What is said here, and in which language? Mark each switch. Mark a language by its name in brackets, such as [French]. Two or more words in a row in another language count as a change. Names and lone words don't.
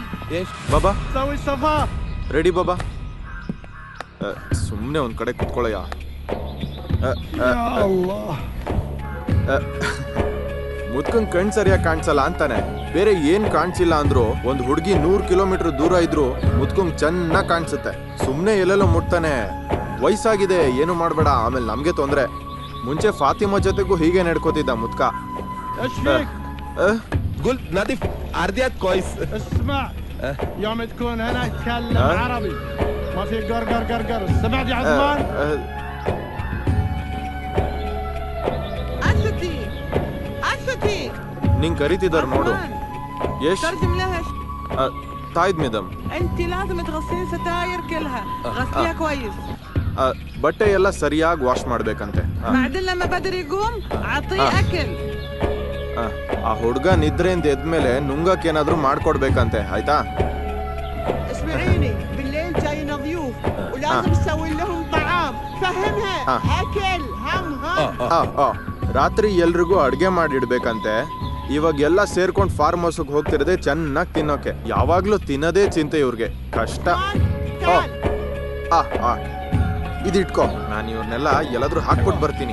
[Arabic] ايش بابا سوي صفا [Kannada] ರೆಡಿ ಬಾಬಾ. ಸುಮ್ಮನೆ ಒಂದ್ ಕಡೆ ಕುತ್ಕೊಳ್ಳಯ್ಯ. ಮುದ್ಕಂಗ್ ಕಣ್ ಸರಿಯಾಗಿ ಕಾಣಿಸಲ್ಲ ಅಂತಾನೆ. ಬೇರೆ ಏನ್ ಕಾಣಿಸಿಲ್ಲ ಅಂದ್ರು ಒಂದ್ ಹುಡುಗಿ 100 ಕಿಲೋಮೀಟರ್ ದೂರ ಇದ್ರು ಮುದ್ಕಂಗ್ ಚೆನ್ನಾಗ್ ಕಾಣಿಸುತ್ತೆ. ಸುಮ್ನೆ ಎಲ್ಲೆಲ್ಲೋ ಮುಟ್ತಾನೆ. ವಯಸ್ಸಾಗಿದೆ, ಏನು ಮಾಡ್ಬೇಡ, ಆಮೇಲೆ ನಮ್ಗೆ ತೊಂದ್ರೆ. ಮುಂಚೆ ಫಾತಿಮಾ ಜೊತೆಗೂ ಹೀಗೆ ನಡ್ಕೋತಿದ್ದ ಮುದ್ಕ. [Arabic] قلت نادف عرضيات كويس. اسمع يوم تكون هنا اتكلم عربي، ما في قرقر قرقر. سمعت يا عثمان؟ أسدي [Kannada] ನಿಂಗ್ ಕರಿತಿದಾರ ನೋಡು. ಎಷ್ಟ್ [Arabic] ترجم لها. [Kannada] ತಾಯ್ದ್ ಮೇಡಮ್, [Arabic] انت لازم تغسلين ستاير كلها، غسليها كويس. [Kannada] ಬಟ್ಟೆ ಎಲ್ಲ ಸರಿಯಾಗಿ ವಾಶ್ ಮಾಡ್ಬೇಕಂತೆ. [Arabic] بعدين لما بدر يقوم اعطيه اكل. [Kannada] ಆ ಹುಡ್ಗ ನಿದ್ರೆಯಿಂದ ಎದ್ಮೇಲೆ ನುಂಗಕ್ ಏನಾದ್ರೂ ಮಾಡ್ಕೊಡ್ಬೇಕಂತೆ, ಆಯ್ತಾ? [Arabic] اسمعيني، بالليل جاينا ضيوف ولازم تسوي لهم طعام، فهمها؟ اكل هم. [Kannada] ರಾತ್ರಿ ಎಲ್ರಿಗೂ ಅಡ್ಗೆ ಮಾಡಿಡ್ಬೇಕಂತೆ. ಇವಾಗ ಎಲ್ಲ ಸೇರ್ಕೊಂಡ್ [English] farm house [Kannada] ಹೋಗ್ತಿರದೆ ಚೆನ್ನಾಗಿ ತಿನ್ನೋಕೆ. ಯಾವಾಗ್ಲೂ ತಿನ್ನೋದೇ ಚಿಂತೆ ಇವ್ರಿಗೆ, ಕಷ್ಟ. ಇದಿಟ್ಕೋ, ನಾನು ಇವ್ರನ್ನೆಲ್ಲ ಎಲ್ಲಾದ್ರೂ ಹಾಕ್ಬಿಟ್ಟು ಬರ್ತೀನಿ.